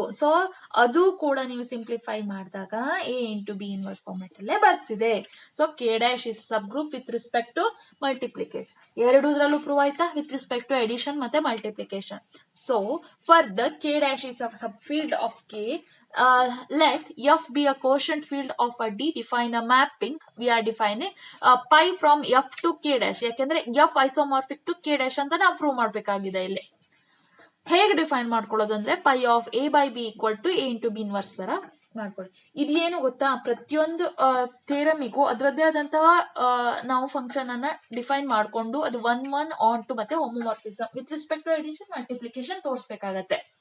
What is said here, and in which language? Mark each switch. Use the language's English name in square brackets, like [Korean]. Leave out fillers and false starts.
[Kannada] So ಅದು ಕೂಡ ನೀವು ಸಿಂಪ್ಲಿಫೈ ಮಾಡಿದಾಗ A into B inverse format ಅಲ್ಲೇ ಬರ್ತಿದೆ. [English] So K dash is subgroup with respect to multiplication. [Kannada] ಎರಡೂದ್ರಲ್ಲೂ prove ಆಯ್ತಾ, [English] With respect to addition ಮತ್ತೆ multiplication. So further K dash is a subfield of K. Let F be a quotient field of a D. Define a mapping. We are defining pi from F to K dash. [Kannada] ಯಾಕೆಂದ್ರೆ [English] F isomorphic to K dash [Kannada] ಅಂತ ನಾವು prove ಮಾಡ್ಬೇಕಾಗಿದೆ. ಇಲ್ಲಿ ಹೇಗೆ define ಮಾಡ್ಕೊಳ್ಳೋದು ಅಂದ್ರೆ [English] pi of A by B equal to A into B inverse [Kannada] ತರ ಮಾಡ್ಕೊಳ್ಳಿ. ಇದೇನು ಗೊತ್ತಾ, ಪ್ರತಿಯೊಂದು ಥಿಯರಮಿಗೂ ಅದರದ್ದೇ ಆದಂತಹ ನಾವು ಫಂಕ್ಷನ್ ಅನ್ನ ಡಿಫೈನ್ ಮಾಡ್ಕೊಂಡು ಅದು 1 1 ಆನ್ ಟು ಮತ್ತೆ homomorphism [English] with respect to addition multiplication [Kannada] ತೋರಿಸಬೇಕಾಗತ್ತೆ.